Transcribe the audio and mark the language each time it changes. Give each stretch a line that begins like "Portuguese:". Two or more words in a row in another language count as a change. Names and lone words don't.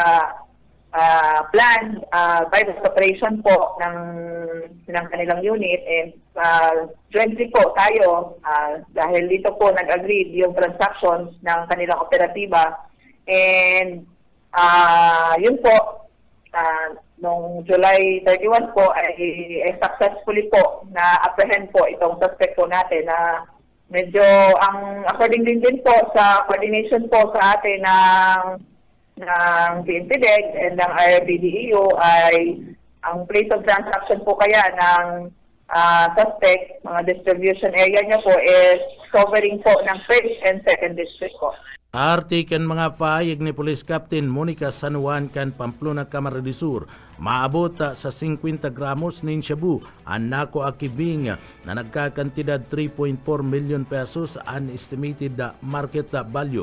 English: plan bypass operation
Filipino: po ng kanilang unit,
English: and jointly
Filipino: po tayo dahil dito po nag-agree yung transactions ng kanilang operatiba, and yun po noong July 31 po ay successfully po na apprehend po itong suspect po natin na medyo according din po sa coordination po sa atin ng PNP-DEG and ng RPDEU ay ang
English: place of transaction
Filipino: po kaya ng suspect, mga
English: distribution area
Filipino: niya po is covering po ng
English: 1st and 2nd district
Filipino: po.
Bikol: Artikan mga pahayag ni Police Captain Monica San Juan kan Pamplona, Camarines Sur, maabot sa 50 gramos nin shabu ang nako akibing na nagkakantidad 3.4 million pesos ang
English: estimated market value.